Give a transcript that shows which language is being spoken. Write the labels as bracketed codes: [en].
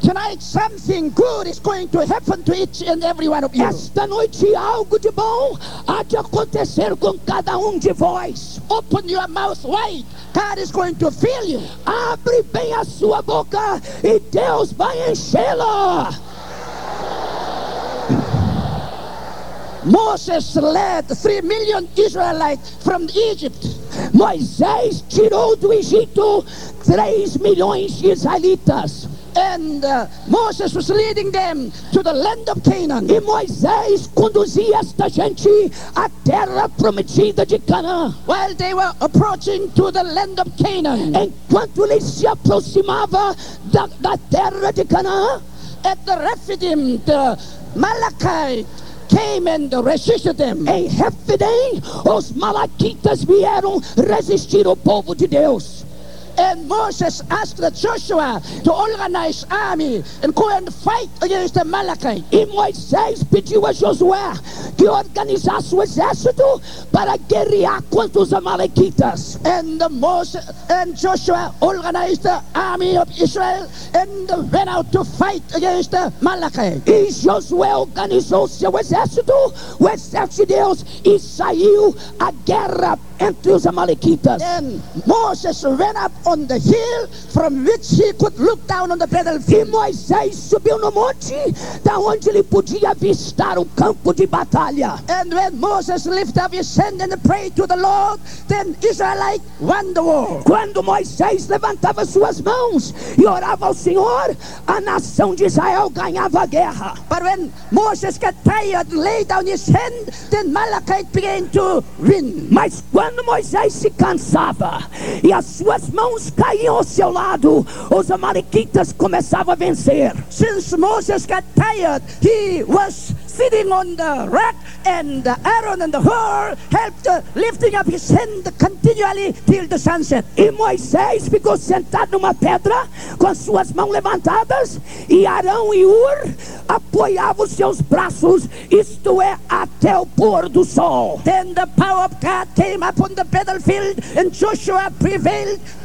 [en] Tonight something good is going to happen to each and every one of you. [pt] Esta noite algo de bom há de acontecer com cada de vós. [en] Open your mouth wide. God is going to fill you. [pt] Abre bem a sua boca e Deus vai enchê-la. [en] Moses led 3 million Israelites from Egypt. [pt] Moisés tirou do Egito 3 milhões de israelitas. [en] And Moses was leading them to the land of Canaan. [pt] E Moisés conduzia esta gente à terra prometida de Canaã. [en] While they were approaching to the land of Canaan. [pt] Enquanto eles se aproximavam da terra de Canaã. [en] At the Rephidim, the Malachi came and resisted them. [pt] Em Rephidim, os malaquitas vieram resistir o povo de Deus. [en] And Moses asked Joshua to organize army and go and fight against the Malachite. [pt] E Moisés pediu a Josué que organizasse o exército para guerrear contra os amalequitas. [en] And Joshua organized the army of Israel and went out to fight against the Malachite. [pt] E Josué organizou seu exército, o exército de Deus, e saiu a guerra entre os amalequitas. [en] And Moses went up on the hill from which he could look down on the battlefield. [pt] E Moisés subiu no monte da onde ele podia avistar o campo de batalha. [en] And when Moses lifted up his hand and prayed to the Lord, then Israelites won the war. [pt] Quando Moisés levantava suas mãos e orava ao Senhor, a nação de Israel ganhava a guerra. [en] But when Moses got tired and laid down his hand, then Malachite began to win. [pt] Mas quando Moisés se cansava e as suas mãos caíam ao seu lado, os amalequitas começavam a vencer. [en] Since Moses got tired, he was sitting on the rock and Aaron and the Hur helped lifting up his hand continually till the sunset. [pt] E Moisés ficou sentado numa pedra com suas mãos levantadas e Arão e Hur apoiavam seus braços, isto é, até o pôr do sol. [en] Then the power of God came upon the battlefield and Joshua prevailed.